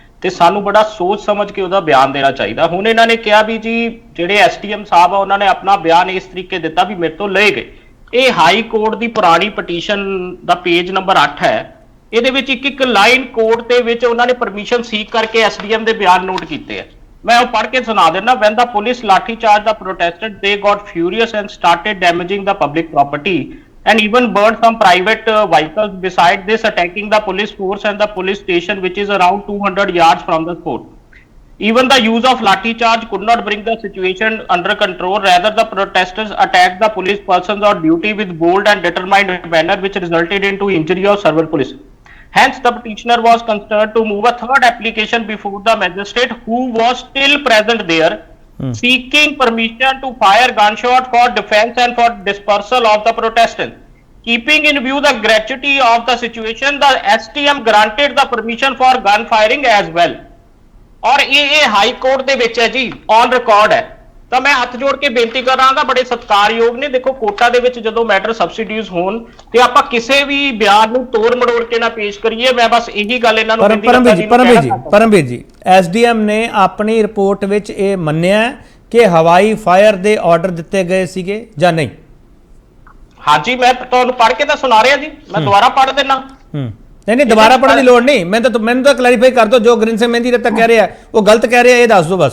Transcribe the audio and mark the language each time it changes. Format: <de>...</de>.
<pa>ਤੇ ਸਾਨੂੰ ਬੜਾ ਸੋਚ ਸਮਝ ਕੇ ਉਹਦਾ ਬਿਆਨ ਦੇਣਾ ਚਾਹੀਦਾ। ਹੁਣ ਇਹਨਾਂ ਨੇ ਕਿਹਾ ਵੀ ਜੀ ਜਿਹੜੇ ਐਸਟੀਐਮ ਸਾਹਿਬ ਆ ਉਹਨਾਂ ਨੇ ਆਪਣਾ ਬਿਆਨ ਇਸ ਤਰੀਕੇ ਦਿੱਤਾ ਵੀ ਮੇਰੇ ਤੋਂ ਲਏ ਗਏ। ਇਹ ਹਾਈ ਕੋਰਟ ਦੀ ਪੁਰਾਣੀ ਪਟੀਸ਼ਨ ਦਾ ਪੇਜ ਨੰਬਰ 8 ਹੈ। ਇਹਦੇ ਵਿੱਚ ਇੱਕ ਇੱਕ ਲਾਈਨ ਕੋਰਟ ਦੇ ਵਿੱਚ ਉਹਨਾਂ ਨੇ ਪਰਮਿਸ਼ਨ ਸੀਕ ਕਰਕੇ ਐਸਡੀਐਮ ਦੇ ਬਿਆਨ ਨੋਟ ਕੀਤੇ ਆ। ਮੈਂ ਉਹ ਪੜ੍ਹ ਕੇ ਸੁਣਾ ਦਿੰਦਾ।</pa> <en>when the police lathi charge the protesters, they got furious and started damaging the public property and even burned some private vehicles. Besides this, attacking the police force and the police station, which is around 200 yards from the spot. Even the use of lathi charge could not bring the situation under control. Rather, the protesters attacked the police persons on duty with bold and determined manner, which resulted into injury of several police. Hence, the petitioner was constrained to move a third application before the magistrate, who was still present there, seeking permission to fire gunshot for defense and for dispersal of the protesters. Keeping in view the gravity of the situation, the STM granted the permission for gun firing as well.</en> <pa>ਔਰ ਇਹ high court ਦੇ ਵਿੱਚ ਹੈ ਜੀ, on record ਹੈ। ਤਾਂ ਮੈਂ ਹੱਥ ਜੋੜ ਕੇ ਬੇਨਤੀ ਕਰਾਂਗਾ, ਬੜੇ ਸਤਿਕਾਰਯੋਗ ਨੇ, ਦੇਖੋ ਕੋਰਟਾਂ ਦੇ ਵਿੱਚ ਜਦੋਂ ਮੈਟਰ ਸਬਸਿਡੀਜ਼ ਹੋਣ ਤੇ ਆਪਾਂ ਕਿਸੇ ਵੀ ਬਿਆਨ ਨੂੰ ਤੋੜ ਮੜੋੜ ਕੇ ਨਾ ਪੇਸ਼ ਕਰੀਏ। ਮੈਂ ਬਸ ਇਹੀ ਗੱਲ ਇਹਨਾਂ ਨੂੰ ਪਰਮਵੀਰ ਜੀ ਐਸਡੀਐਮ ਨੇ ਆਪਣੀ ਰਿਪੋਰਟ ਵਿੱਚ ਇਹ ਮੰਨਿਆ ਕਿ ਹਵਾਈ ਫਾਇਰ ਦੇ ਆਰਡਰ ਦਿੱਤੇ ਗਏ ਸੀਗੇ ਜਾਂ ਨਹੀਂ? ਹਾਂਜੀ, ਮੈਂ ਤੁਹਾਨੂੰ ਪੜ੍ਹ ਕੇ ਤਾਂ ਸੁਣਾ ਰਿਹਾ ਜੀ, ਮੈਂ ਦੁਬਾਰਾ ਪੜ੍ਹ ਦੇਣਾ। नहीं दोबारा पढ़ने की लोड़ नहीं, मैंने तो क्लैरिफाई कर दो, जो ग्रीन से मेहंदी तक कह रहे हैं वो गलत कह रहे हैं, ये दस दो बस।</pa>